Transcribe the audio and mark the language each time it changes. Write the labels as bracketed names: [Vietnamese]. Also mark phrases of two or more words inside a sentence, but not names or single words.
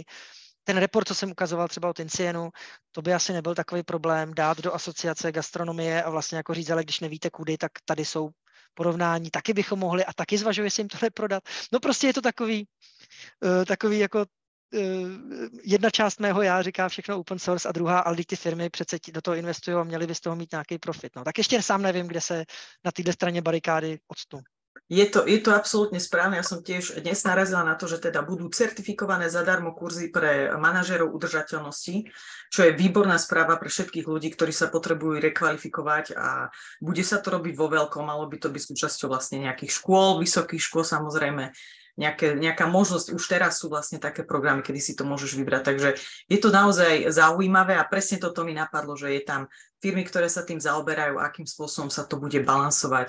[Czech] Ten report, co jsem ukazoval třeba od Incienu, to by asi nebyl takový problém dát do asociace gastronomie a vlastně jako říct, ale když nevíte kudy, tak tady jsou porovnání, taky bychom mohli a taky zvažuji, jestli jim tohle prodat. No prostě je to takový jako jedna část mého já říká všechno [English] open source [Czech] a druhá, ale ty firmy přece do toho investují a měli by z toho mít nějaký profit. No, tak ještě sám nevím, kde se na této straně barikády odstnu. [Slovak] Je to absolútne správne. Ja som tiež dnes narazila na to, že teda budú certifikované zadarmo kurzy pre manažérov udržateľnosti, čo je výborná správa pre všetkých ľudí, ktorí sa potrebujú rekvalifikovať a bude sa to robiť vo veľkom, malo by to byť súčasťou vlastne nejakých škôl, vysokých škôl samozrejme, nejaká možnosť, už teraz sú vlastne také programy, kedy si to môžeš vybrať, takže je to naozaj zaujímavé a presne toto mi napadlo, že je tam firmy, ktoré sa tým zaoberajú, akým spôsobom sa to bude balansovať.